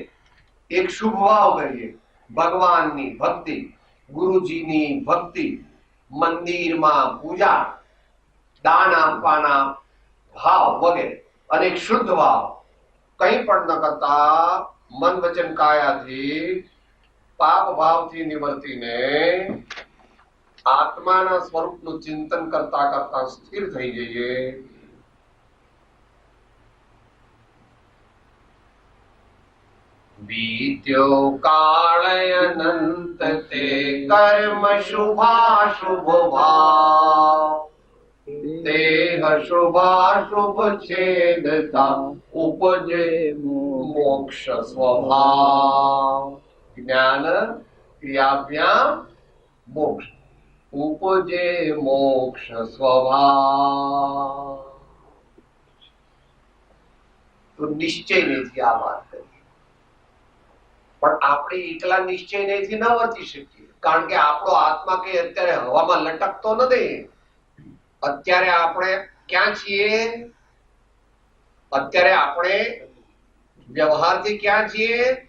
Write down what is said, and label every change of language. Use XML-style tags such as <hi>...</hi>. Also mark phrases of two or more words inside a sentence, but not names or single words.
<gu>એક શુભ ભાવ કરીએ, ભગવાનની ભક્તિ, ગુરુજીની ભક્તિ, મંદિરમાં પૂજા, દાન આપવાના ભાવ વગેરે. અને એક શુદ્ધ ભાવ, કંઈ પણ ન કરતા મન વચન કાયાથી પાપ ભાવથી નિવર્તીને આત્માના સ્વરૂપનું ચિંતન કરતા કરતા સ્થિર થઈ જઈએ. બીત્યો કાલયનંત તે કર્મ શુભાશુભ ભાવ દેહ શુભાશુભ છેદતા ઉપજે મોક્ષ સ્વભાવ.</gu> <sa>ज्ञान क्रियाभ्याम</sa> <gu>મોક્ષ ઉપજે મોક્ષ સ્વભાવ. તો નિશ્ચય નહીં આ બાત કરી, પણ આપણે એકલા નિશ્ચય નહીં ન વર્તી શકીએ. કારણ કે આપણો આત્મા કે અત્યારે હવામાં લટકતો નથી. અત્યારે આપણે ક્યાં છીએ? અત્યારે આપણે વ્યવહારથી ક્યાં છીએ?</gu>